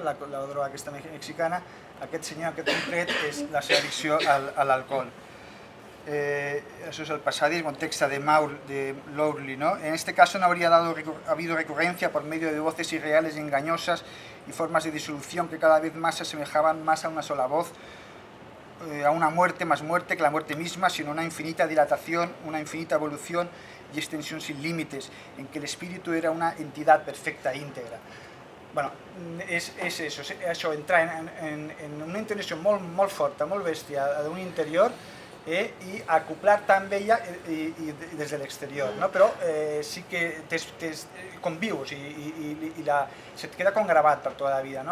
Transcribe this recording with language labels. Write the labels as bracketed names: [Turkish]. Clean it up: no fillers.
[Catalan] La droga aquesta mexicana. Aquest senyor, aquest concret, és la seva addicció a l'alcohol. [Spanish] Eso es el pasadismo, un texto de Lowry, ¿no? En este caso no habría habido recurrencia por medio de voces irreales y engañosas y formas de disolución que cada vez más se asemejaban más a una sola voz, a una muerte más muerte que la muerte misma, sino una infinita dilatación, una infinita evolución y extensión sin límites, en que el espíritu era una entidad perfecta e íntegra. [Catalan] Bueno, és això, entrar en una intenció molt forta, molt bèstia d'un interior i acoplar-te amb ella des de l'exterior, no? Però sí que convius i se't queda com gravat per tota la vida, no?